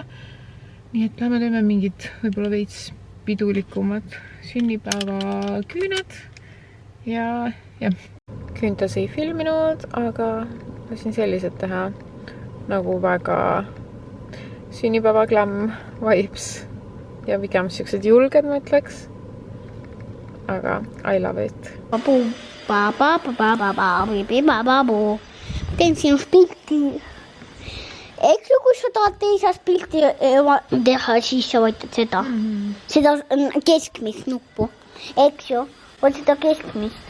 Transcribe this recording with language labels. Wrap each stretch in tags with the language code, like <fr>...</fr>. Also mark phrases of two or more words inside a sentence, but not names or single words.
<et>Nii et lähme teeme mingid võib-olla veits pidulikumad sünnipäeva küüned ja küüntes ei filminud, aga lasin sellised teha nagu väga sünnipäeva</et> <en>glam vibes</en> <et>ja pigem siuksed julged, ma ütleks.</et> <en>Aga I love it.</en> <et>Teen sinust pilti. Eks ju, kui sa tahad teisest pilti teha, siis sa võtad seda. Seda keskmist nuppu. Eks ju, võt seda keskmist.</et>